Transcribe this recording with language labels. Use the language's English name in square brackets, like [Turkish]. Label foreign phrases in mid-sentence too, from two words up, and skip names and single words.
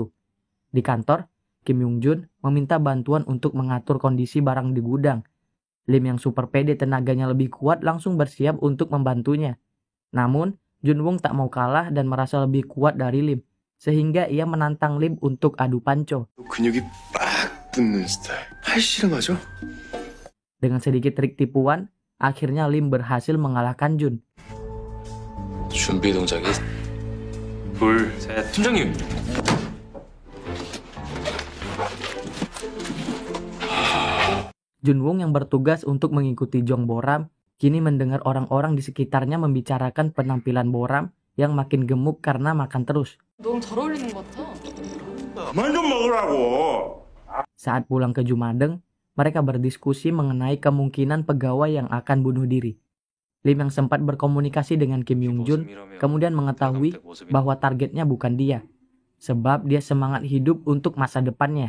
[Indonesian] Di kantor, Kim Yong Jun meminta bantuan untuk mengatur kondisi barang di gudang. Lim yang super pede tenaganya lebih kuat langsung bersiap untuk membantunya. Namun, Junwoong tak mau kalah dan merasa lebih kuat dari Lim, sehingga ia menantang Lim untuk adu panco. [Korean] 근육이 빡 붙는 스타일. 팔씨름하죠? [Indonesian] Dengan sedikit trik tipuan, akhirnya Lim berhasil mengalahkan Jun. [Korean] 준비 동작이 둘, 셋. 팀장님. [Indonesian] Junwoong yang bertugas untuk mengikuti Jong Boram kini mendengar orang-orang di sekitarnya membicarakan penampilan Boram yang makin gemuk karena makan terus. [Korean] 너무 잘 어울리는 것 같아. 그만 좀 먹으라고. [Indonesian] Saat pulang ke Jumadeng, mereka berdiskusi mengenai kemungkinan pegawai yang akan bunuh diri. Lim yang sempat berkomunikasi dengan Kim Yung Jun kemudian mengetahui bahwa targetnya bukan dia, sebab dia semangat hidup untuk masa depannya.